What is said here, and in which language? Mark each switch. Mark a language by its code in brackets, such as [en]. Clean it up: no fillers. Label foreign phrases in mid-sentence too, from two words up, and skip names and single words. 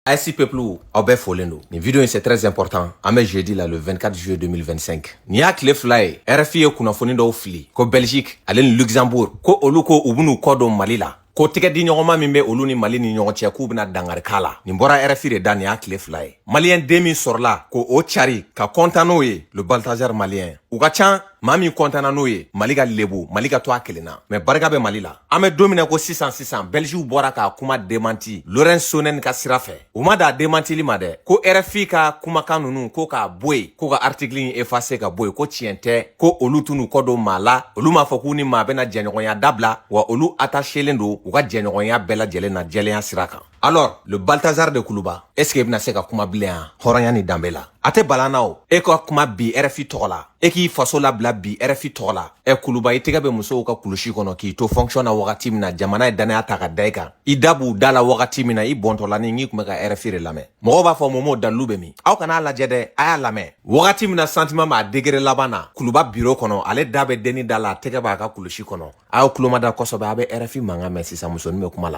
[fr] Ainsi peuple, [bm] au bɛ folen don. [fr] Ni vidéo c'est très important. [bm] An bɛ [fr] jeudi là le 24 juillet 2025. [bm] Ni y'a tile fila ye, RFI ye kunnafoni dɔw fili ko Belgique ale ni Luxembourg ko olu ko u b'u kɔ don Mali la. Ko tigɛ di ɲɔgɔnma min bɛ olu ni Mali ni ɲɔgɔn cɛ k'u bɛna dangari k'a la. Nin bɔra RFI de da nin y'a tile fila ye. Malien den min sɔrɔla ko o cari ka kontan n'o ye [fr] le Balthazar malien. [bm] U ka can maa min kɔntana n'o ye Mali ka lebu Mali ka to a kelen na mais barika bɛ Mali la. An bɛ don min na ko sisan Belgique bɔra k'a kuma démenti Laurent Sonen ka sira fɛ. U ma da démentili ma dɛ ko RFI ka kumakan ninnu ko k'a bɔ yen ko ka article in effacer ka bɔ yen ko tiɲɛ tɛ ko olu tun n'u kɔ don maa la olu m'a fɔ k'u ni maa bɛna jɛɲɔgɔnya dabila wa olu attachelen don u ka jɛɲɔgɔnya bɛɛ lajɛlen na jɛlenya sira kan. [fr] Alors le Balthazar de Kuluba est-ce que [bm] bɛna se ka kuma bilen yan hɔrɔnya ni danbe la a tɛ balana o e ka kuma bi RFI tɔgɔ la e k'i faso labila bi RFI tɔgɔ la Kuluba i tɛgɛ bɛ musow ka kulusi kɔnɔ k'i to fonction na wagati min na jamana ye danaya ta ka da i kan i da b'u da la wagati min na i bɔntɔlanin n'i tun bɛ ka RFI de lamɛn mɔgɔw b'a fɔ Momo dalilu bɛ min aw kan'a lajɛ dɛ a y'a lamɛn wagati min na sentiment b'a degré laban na Kuluba bureau kɔnɔ ale da bɛ denni da la a tɛgɛ b'a ka kulusi kɔnɔ a y'aw tulo mada kosɛbɛ a bɛ RFI mankan mɛn sisan musonin bɛ kuma la.